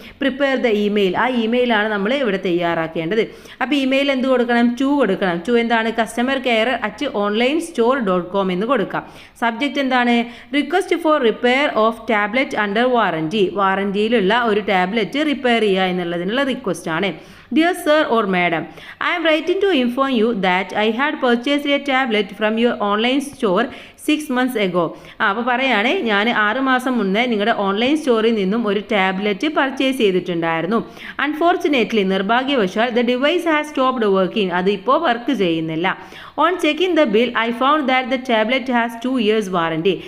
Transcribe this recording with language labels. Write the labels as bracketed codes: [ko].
[en] prepare the email, [ml] ആ ഇമെയിലാണ് നമ്മൾ ഇവിടെ തയ്യാറാക്കേണ്ടത്. അപ്പോൾ ഇമെയിൽ എന്ത് കൊടുക്കണം, ടു കൊടുക്കണം. ടു എന്താണ്, customercare@onlinestore.com എന്ന് കൊടുക്കാം. [en] Subject എന്താണ്, request for repair of tablet under warranty. [ml] വാറൻറ്റിയിലുള്ള ഒരു ടാബ്ലറ്റ് റിപ്പയർ ചെയ്യുക എന്നുള്ളതിനുള്ള റിക്വസ്റ്റ് ആണ്. [en] Dear sir or madam, I am writing to inform you that I had purchased a tablet from your online store 6 months ago. [ml] അപ്പോൾ പറയുകയാണ്, ഞാൻ 6 മാസം മുന്നേ നിങ്ങളുടെ online സ്റ്റോറിൽ നിന്നും ഒരു ടാബ്ലറ്റ് പർച്ചേസ് ചെയ്തിട്ടുണ്ടായിരുന്നു. [en] Unfortunately, നിർഭാഗ്യവശാൽ the device has stopped working. [ml] അത് ഇപ്പോൾ വർക്ക് ചെയ്യുന്നില്ല. [en] On checking the bill I found that the tablet has 2 years warranty.